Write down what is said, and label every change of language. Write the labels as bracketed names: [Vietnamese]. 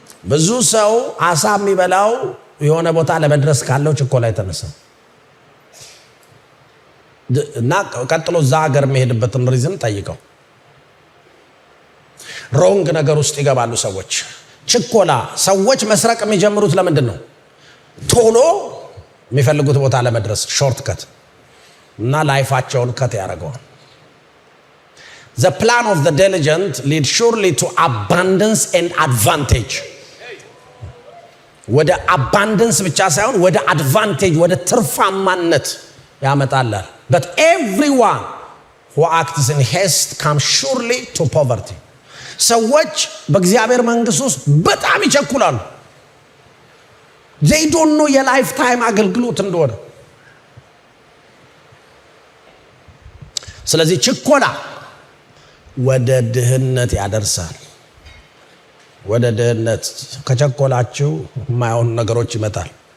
[Amharic] ብዙ ሰው አሳ የሚበላው የሆነ ቦታ ለመድረስ ካለው ችኮላ የተነሳ እና ቀጥሎ እዛ ሀገር የሚሄድበትን ሪዝን ጠይቀው። ሮንግ ነገር ውስጥ ይገባሉ ሰዎች። ችኮላ ሰዎች መስረቅ የሚጀምሩት ለምንድን ነው? ቶሎ የሚፈልጉት ቦታ ለመድረስ ሾርት ከት እና ላይፋቸውን ከት ያደርገዋል። [English] The plan of the diligent lead surely to abundance and advantage. [Amharic] ወደ አባንደንስ ብቻ ሳይሆን ወደ አድቫንቴጅ ወደ ትርፋማነት ያመጣል። [English] But everyone who acts in haste comes surely to poverty. [Amharic] ሰዎች በእግዚአብሔር መንግስት ውስጥ በጣም ይቸኩላሉ። [English] they don't know [Amharic] የላይፍ ታይም አገልግሎት እንደሆነ። ስለዚህ ችኮላ ወደ ድህነት ያደርሳል። ወደ ድህነት ከቸኮላችሁ የማይሆኑ ነገሮች ይመጣል።